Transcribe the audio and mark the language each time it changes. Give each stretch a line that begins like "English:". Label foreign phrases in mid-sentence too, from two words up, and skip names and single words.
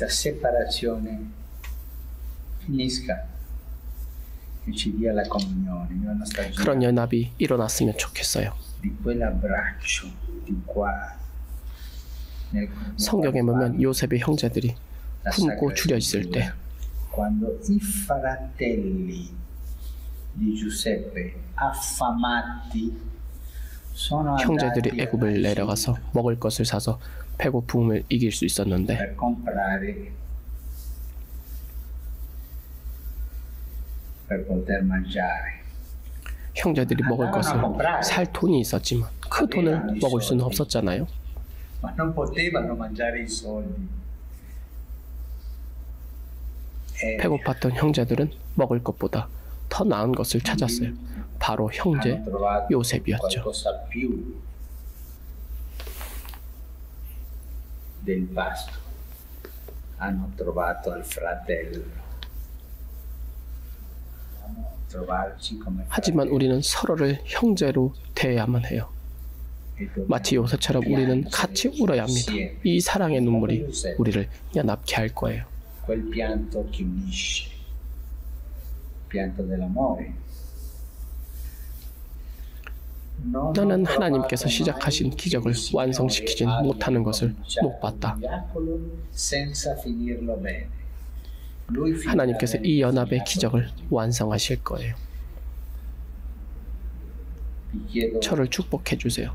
Korean: 그런 연합이 일어났으면 좋겠어요. 성경에 보면 요셉의 형제들이 굶고 줄여 있을 때
Italian: quando i fratelli di Giuseppe affamati sono
Korean: 형제들이
Italian: andati
Korean: 애굽을 내려가서 먹을 것을 사서 배고픔을 이길 수 있었는데
Italian: per comprare per poter mangiare.
Korean: 형제들이 먹을 것을 살 돈이 있었지만 그 돈을 먹을 수는 없었잖아요.
Italian: Ma non potevano mangiare i soldi.
Korean: 배고팠던 형제들은 먹을 것보다 더 나은 것을 찾았어요. 바로 형제
Italian: Hanno trovato
Korean: 요셉이었죠.
Italian: qualcosa più del pasto. Hanno trovato il fratello. trovarci come
Korean: 하지만 우리는 서로를 형제로 대해야만 해요. 마치 요셉처럼 우리는 같이 울어야 합니다. 이 사랑의 눈물이 우리를 연합케 할 거예요.
Italian: quel pianto che unisce, pianto dell'amore.
Korean: 너는 하나님께서 시작하신 기적을 완성시키진 못하는 것을 못 봤다. 하나님께서 이 연합의 기적을 완성하실 거예요. 저를 축복해 주세요.